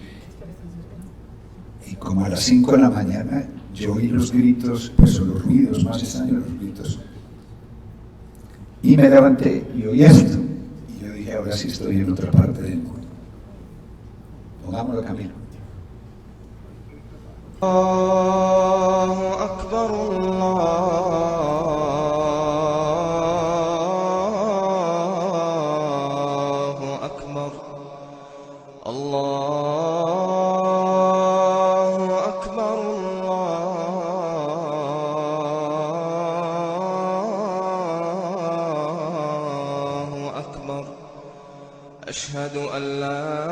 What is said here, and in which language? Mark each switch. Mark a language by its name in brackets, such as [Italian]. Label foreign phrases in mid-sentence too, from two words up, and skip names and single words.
[Spanish] Y como a las 5 de la mañana yo oí los gritos, pues o los ruidos, más extraños los gritos. Y me levanté y oí esto. Y yo dije, ahora sí estoy en otra parte del mundo. Pongámoslo, Camilo. [Arabic] الله أكبر الله أكبر الله أكبر الله أكبر أشهد أن لا